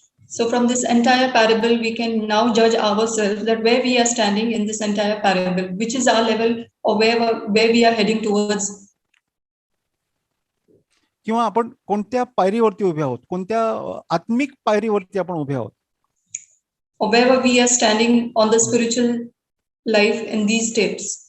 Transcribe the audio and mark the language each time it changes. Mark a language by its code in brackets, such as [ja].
[en] So from this entire parable, we can now judge ourselves that where we are standing in this entire parable, which is our level or where we are heading towards. [mr] किंवा आपण कोणत्या पायरीवरती उभे आहोत, कोणत्या आत्मिक पायरीवरती आपण उभे आहोत. [en] Or wherever we are standing on the spiritual life in these steps.